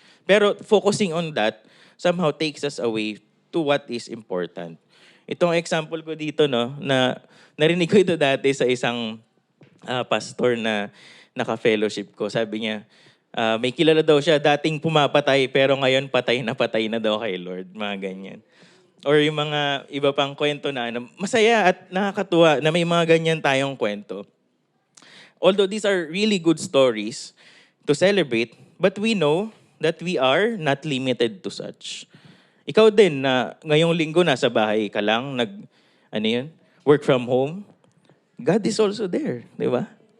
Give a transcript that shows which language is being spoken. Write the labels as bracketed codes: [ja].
[en] Pero focusing on that somehow takes us away to what is important. [tl] Itong example ko dito, no, na narinig ko ito dati sa isang pastor na naka-fellowship ko. Sabi niya, may kilala daw siya, dating pumapatay pero ngayon patay na daw kay Lord. Mga ganyan. Or yung mga iba pang kwento na ano, masaya at nakakatuwa na may mga ganyan tayong kwento. [en] Although these are really good stories to celebrate, but we know that we are not limited to such. [tl] Ikaw din na ngayong linggo nasa bahay ka lang, [en] work from home, God is also there, [tl] di ba?